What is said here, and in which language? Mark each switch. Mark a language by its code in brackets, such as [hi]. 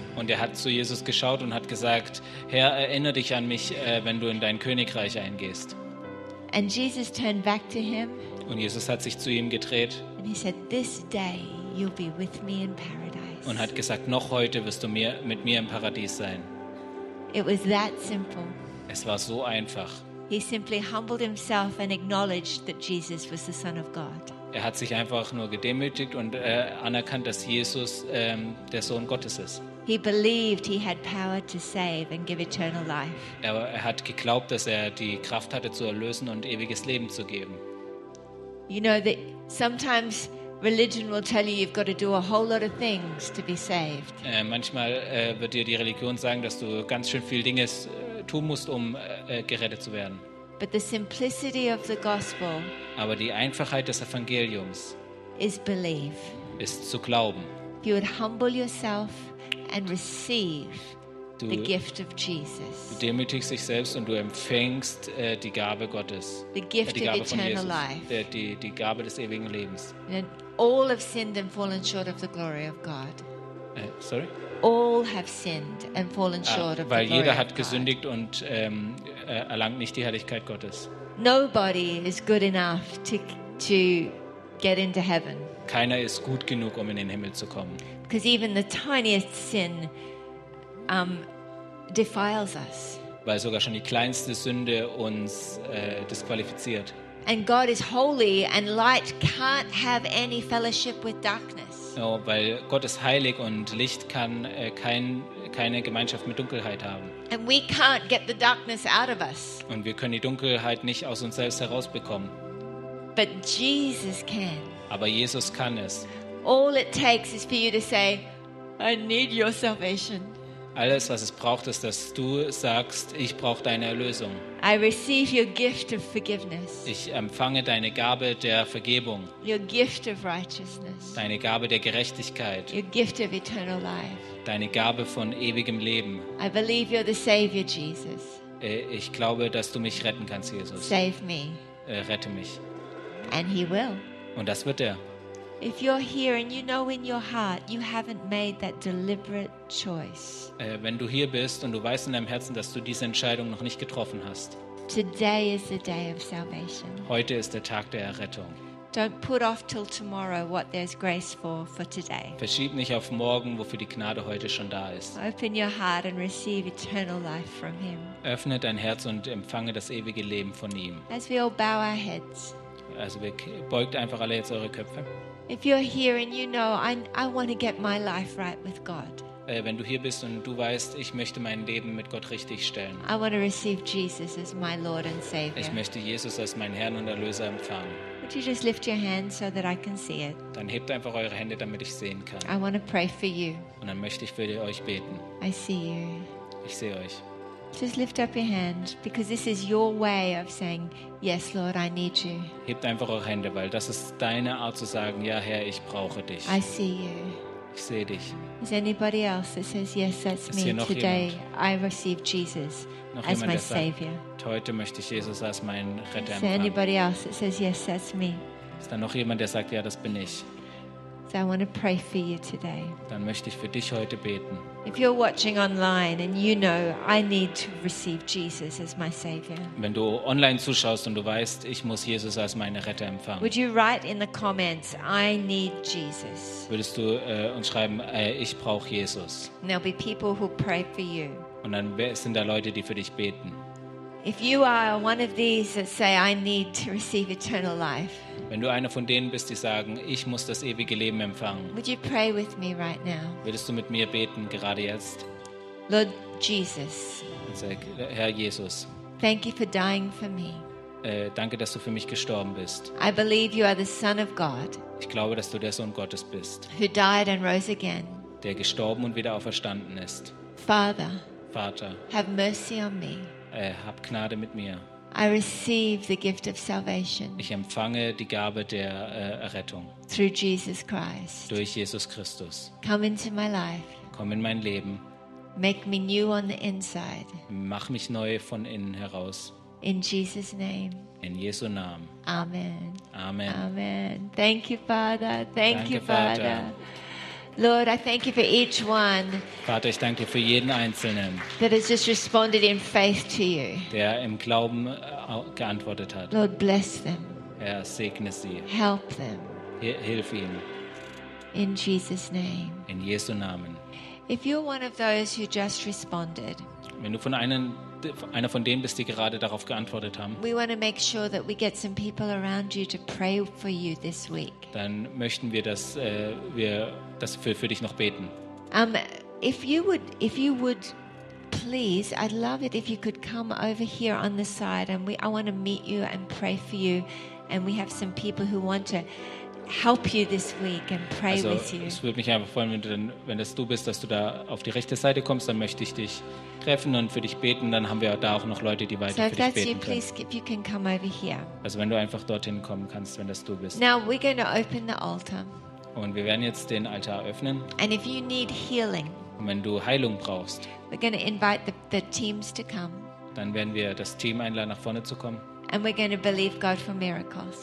[de] Und er hat zu Jesus geschaut und hat gesagt, Herr, erinnere dich an mich, wenn du in dein Königreich eingehst. [en] And Jesus turned back to him. [de] Und Jesus hat sich zu ihm gedreht. [en] And he said, "This day you'll be with me in paradise." [de] Und hat gesagt, noch heute wirst du mit mir im Paradies sein. [en] It was that simple. [de] Es war so einfach. [en] He simply humbled himself and acknowledged that Jesus was the Son of God. [de] Er hat sich einfach nur gedemütigt und anerkannt, dass Jesus der Sohn Gottes ist. [en] He believed he had power to save and give eternal life. [de] Er hat geglaubt, dass er die Kraft hatte zu erlösen und ewiges Leben zu geben. [en] You know that sometimes religion will tell you you've got to do a whole lot of things to be saved. [de] Manchmal wird dir die Religion sagen, dass du ganz schön viel Dinge tun musst, um gerettet zu werden. [en] But the simplicity of the gospel. [de] Aber die Einfachheit des Evangeliums. [en] Is belief. [de] Ist zu glauben. [en] If you would humble yourself and receive the gift of Jesus. [de] Du demütigst dich selbst und du empfängst die Gabe Gottes. [en] The gift [de] die Gabe [en] of eternal Jesus, life. [de] Die Gabe des ewigen Lebens. [en] And all have sinned and fallen short of the glory of God. Sorry? All have sinned and fallen short of the glory of God. [de] Weil jeder hat gesündigt und erlangt nicht die Herrlichkeit Gottes. [en] Nobody is good enough to get into heaven. [de] Keiner ist gut genug, um in den Himmel zu kommen. [en] Because even the tiniest sin defiles us. [de] Weil sogar schon die kleinste Sünde uns disqualifiziert. [en] And God is holy and light can't have any fellowship with darkness. [de] Oh, weil Gott ist heilig und Licht kann keine Gemeinschaft mit Dunkelheit haben. [en] And we can't get the darkness out of us. [de] Und wir können die Dunkelheit nicht aus uns selbst herausbekommen. [en] But Jesus can. [de] Aber Jesus kann es. [en] All it takes is for you to say, "I need your salvation." [de] Alles, was es braucht, ist, dass du sagst, ich brauche deine Erlösung. [en] I receive your gift of forgiveness. [de] Ich empfange deine Gabe der Vergebung. [en] Your gift of righteousness. [de] Deine Gabe der Gerechtigkeit. [en] Your gift of eternal life. [de] Deine Gabe von ewigem Leben. [en] I believe you're the Savior, Jesus. [de] Ich glaube, dass du mich retten kannst, Jesus. [en] Save me. [de] Rette mich. [en] And he will. [de] Und das wird er. [en] If you're here and you know in your heart you haven't made that deliberate choice. [de] Wenn du hier bist und du weißt in deinem Herzen, dass du diese Entscheidung noch nicht getroffen hast. [en] Today is the day of salvation. [de] Heute ist der Tag der Errettung. [en] Don't put off till tomorrow what there's grace for today. [de] Verschieb nicht auf morgen, wofür die Gnade heute schon da ist. [en] Open your heart and receive eternal life from him. [de] Öffne dein Herz und empfange das ewige Leben von ihm. [en] As we all bow our heads. [de] Also beugt einfach alle jetzt eure Köpfe. [en] If you're here and you know I want to get my life right with God. [de] Wenn du hier bist und du weißt, ich möchte mein Leben mit Gott richtig stellen. [en] I want to receive Jesus as my Lord and Savior. [de] Ich möchte Jesus als meinen Herrn und Erlöser empfangen. [en] Would you just lift your hand so that I can see it? [de] Dann hebt einfach eure Hände, damit ich sehen kann. [en] I want to pray for you. [de] Und dann möchte ich für euch beten. [en] I see you. [de] Ich sehe euch. [en] Just lift up your hand, because this is your way of saying, yes, Lord, I need you. [de] Hebt einfach eure Hände, weil das ist deine Art zu sagen, ja, Herr, ich brauche dich. [en] I see you. [de] Ich sehe dich. [en] Is anybody else that says, yes, that's me today? I receive Jesus as my Savior. [de] Heute möchte ich Jesus als meinen Retter empfangen. [en] Is anybody else that says, yes, that's me? [de] Ist da noch jemand, der sagt, ja, das bin ich? [en] So I want to pray for you today. [de] Dann möchte ich für dich heute beten. [en] If you're watching online and you know I need to receive Jesus as my Savior. [de] Wenn du online zuschaust und du weißt, ich muss Jesus als meine Retter empfangen. [en] Would you write in the comments, I need Jesus? [de] Würdest du uns schreiben, ich brauche Jesus? [en] There'll be people who pray for you. [de] Und dann sind da Leute, die für dich beten. [en] If you are one of these that say I need to receive eternal life. [de] Wenn du einer von denen bist, die sagen, ich muss das ewige Leben empfangen. [en] Would you pray with me right now? [de] Würdest du mit mir beten gerade jetzt? [en] Lord Jesus. [de] Sag, Herr Jesus. [en] Thank you for dying for me. [de] Danke, dass du für mich gestorben bist. [en] I believe you are the Son of God. [de] Ich glaube, dass du der Sohn Gottes bist. [en] Who died and rose again. [de] Der gestorben und wieder auferstanden ist. [en] Father. [de] Vater. [en] Have mercy on me. [de] Hab Gnade mit mir. [en] I receive the gift of salvation. [de] Ich empfange die Gabe der Errettung. [en] Through Jesus Christ. [de] Durch Jesus Christus. [en] Come into my life. [de] Komm in mein Leben. [en] Make me new on the inside. [de] Mach mich neu von innen heraus. [en] In Jesus' name. [de] In Jesu Namen. [en] Amen. [de] Amen. [en] Amen. Thank you, Father. Thank you, Father. [de] Vater. [en] Lord, I thank you for each one. [de] Vater, ich danke dir für jeden einzelnen. [en] That has just responded in faith to you. [de] Der im Glauben geantwortet hat. [en] Lord, bless them. [de] Herr, segne sie. [en] Help them. [de] Hilf ihnen. [en] In Jesus' name. [de] In Jesu Namen. [en] If you're one of those who just responded. [de] Wenn du einer von denen bist, die gerade darauf geantwortet haben. [en] We want to make sure that we get some people around you to pray for you this week. [de] Dann möchten wir, dass wir das für dich noch beten. [en] If you would please, I'd love it if you could come over here on the side and I want to meet you and pray for you and we have some people who want to help you this week and pray also, with you. [de] Es würde mich einfach freuen, wenn das du bist, dass du da auf die rechte Seite kommst, dann möchte ich dich treffen und für dich beten, dann haben wir da auch noch Leute, die weiter so für dich beten [en] you, [de] können. [en] Please, if you can come over here. [de] Also wenn du einfach dorthin kommen kannst, wenn das du bist. [en] Now we're going to open the altar. [de] Und wir werden jetzt den Altar öffnen. [en] And if you need healing, [de] und wenn du Heilung brauchst, [en] we're going to invite the teams to come. [de] Dann werden wir das Team einladen, nach vorne zu kommen. [en] And we're going to believe God for miracles.